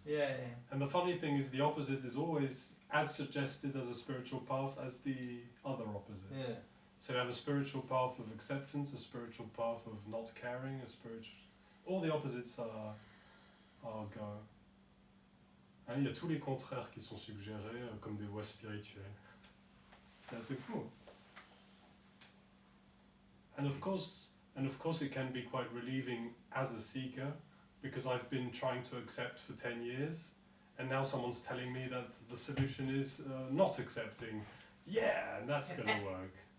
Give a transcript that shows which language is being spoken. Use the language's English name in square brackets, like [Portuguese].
[English] Yeah. And the funny thing is the opposite is always as suggested as a spiritual path as the other opposite. Yeah. So you have a spiritual path of acceptance, a spiritual path of not caring, all the opposites are go. [French] Hein, il y a tous les contraires qui sont suggérés comme des voies spirituelles. C'est assez fou. [English] And of course it can be quite relieving as a seeker, because I've been trying to accept for 10 years, and now someone's telling me that the solution is not accepting. Yeah, and that's going to work.